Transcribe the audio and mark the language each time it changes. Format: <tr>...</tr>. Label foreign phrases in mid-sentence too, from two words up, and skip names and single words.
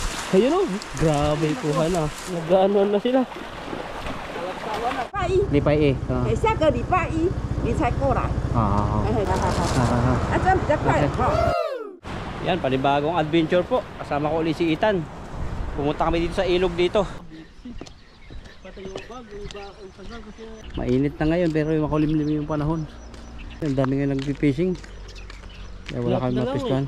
<tl>Ayun o, grabe kuha na. Nag-ano na sila.</tl> <zh>礼拜一，下个礼拜一你才过来。好，这样比较快哈。</zh> <tl>Yan, panibagong adventure po. Kasama ko ulit si Ethan. Pumunta kami dito sa ilog dito. Mainit na ngayon pero makulimlim yung panahon. Ang dami nga nag-fishing. Kaya wala kami mapistuhan.</tl>